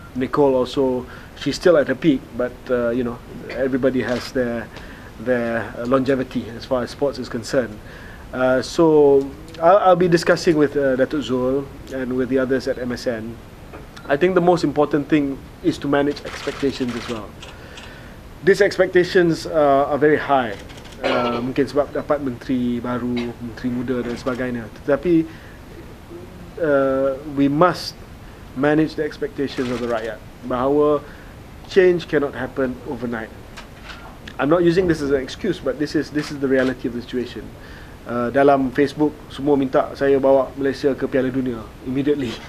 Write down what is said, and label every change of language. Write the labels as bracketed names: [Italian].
[English] Nicole also, she's still at her peak, but you know, everybody has their longevity as far as sports is concerned. So I'll be discussing with Datuk Zul and with the others at MSN. I think the most important thing is to manage expectations as well. These expectations are very high. [Malay] Mungkin sebab dapat menteri baru, menteri muda dan sebagainya. Tetapi [English] we must manage the expectations of the rakyat, [Malay] bahawa [English] change cannot happen overnight. I'm not using this as an excuse, but this is the reality of the situation. [Malay] Dalam Facebook semua minta saya bawa Malaysia ke Piala Dunia [English] immediately.